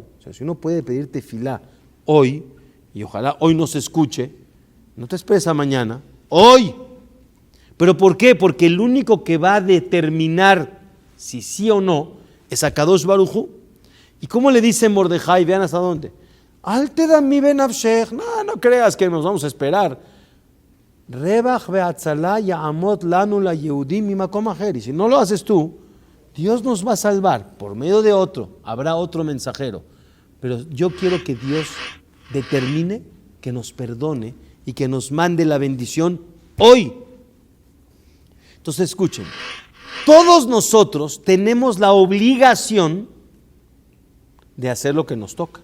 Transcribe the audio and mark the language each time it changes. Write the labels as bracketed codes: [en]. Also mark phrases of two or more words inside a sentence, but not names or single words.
[es] O sea, si uno puede pedir tefilá hoy, y ojalá hoy no se escuche, no te esperes a mañana, hoy. ¿Pero por qué? Porque el único que va a determinar si sí o no es [he] הקדוש ברוך הוא. [es] ¿Y cómo le dice Mordejai? Vean hasta dónde. [he] אל תדמי בנפשך. [es] No creas que nos vamos a esperar. [he] רוח והצלה יעמוד לנו ליהודים ממקום אחר. [es] Y si no lo haces tú, Dios nos va a salvar por medio de otro. Habrá otro mensajero. Pero yo quiero que Dios determine, que nos perdone y que nos mande la bendición hoy. Entonces escuchen, todos nosotros tenemos la obligación de hacer lo que nos toca.